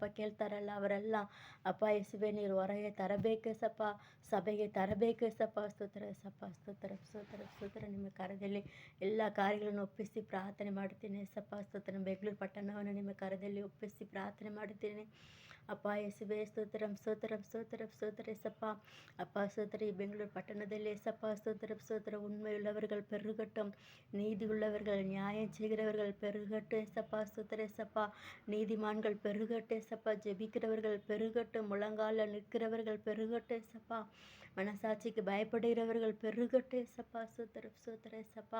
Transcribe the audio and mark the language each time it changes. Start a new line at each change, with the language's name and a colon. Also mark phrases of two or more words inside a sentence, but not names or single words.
Kannada: ಕೇಳ್ತಾರಲ್ಲ ಅವರೆಲ್ಲ ಅಪ್ಪ ಯೇಸುವೆ ನೀರು ಹೊರಗೆ ತರಬೇಕೇ ಸಪ್ಪ, ಸಭೆಗೆ ತರಬೇಕೇ ಸಪ್ಪ ಸ್ತೋತ್ರ ಸಪ್ಪ, ಸ್ತೋತ್ರ ಸ್ತೋತ್ರ ಸ್ತೋತ್ರ. ನಿಮ್ಮ ಕಾರ್ಯದಲ್ಲಿ ಎಲ್ಲ ಕಾರ್ಯಗಳನ್ನು ಒಪ್ಪಿಸಿ ಪ್ರಾರ್ಥನೆ ಮಾಡುತ್ತೇನೆ ಸಪ್ಪ ಸ್ತೋತ್ರ. ಬೆಂಗಳೂರು ಪಟ್ಟಣವನ್ನು ನಿಮ್ಮ ಕಾರ್ಯದಲ್ಲಿ ಒಪ್ಪಿಸಿ ಪ್ರಾರ್ಥನೆ ಮಾಡುತ್ತೇನೆ ಅಪ್ಪ ಯೇಸುವೆ ಸ್ತೋತ್ರಂ ಸ್ತೋತ್ರಂ ಸ್ತೋತ್ರಂ ಸ್ತೋತ್ರ ಸಪ್ಪ. ಅಪ್ಪ ಸ್ತೋತ್ರ. ಈ ಬೆಂಗಳೂರು
Tamil: பட்டணத்திலே சப்பா ஸ்தோத்திரம் ஸ்தோத்திரம். உண்மையுள்ளவர்கள் பெருகட்டும், நீதி உள்ளவர்கள் நியாயம் செய்கிறவர்கள் பெருகட்டும் சப்பா ஸ்தோத்திர சப்பா. நீதிமான்கள் பெருகட்டும் சப்பா, ஜெபிக்கிறவர்கள் பெருகட்டும், முழங்கால நிற்கிறவர்கள் பெருகட்டும் சப்பா, மனசாட்சிக்கு பயப்படுகிறவர்கள் பெருகட்டும் சப்பா ஸ்தோத்திரம் ஸ்தோத்திர சப்பா.